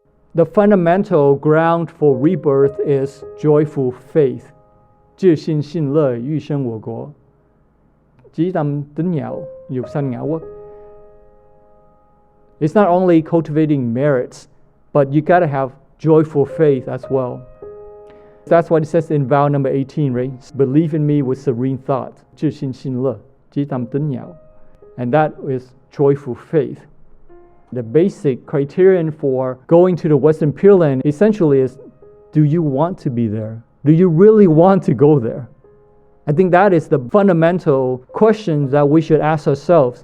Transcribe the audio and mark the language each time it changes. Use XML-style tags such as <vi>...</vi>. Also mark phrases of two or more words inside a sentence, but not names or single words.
<en>The fundamental ground for rebirth is joyful faith.</en> <zh>自信信乐欲生我国.</zh> <vi>Chỉ tâm tín nhạo, dục sanh ngã quốc.</vi> <en>It's not only cultivating merits, but you gotta have joyful faith as well. That's what it says in vow number 18, right? Believe in me with serene thought.</en> <zh>自信信乐,</zh> <vi>chỉ tâm tín nhạo.</vi> <en>And that is joyful faith. The basic criterion for going to the Western Pure Land essentially is, do you want to be there? Do you really want to go there? I think that is the fundamental question that we should ask ourselves.</en>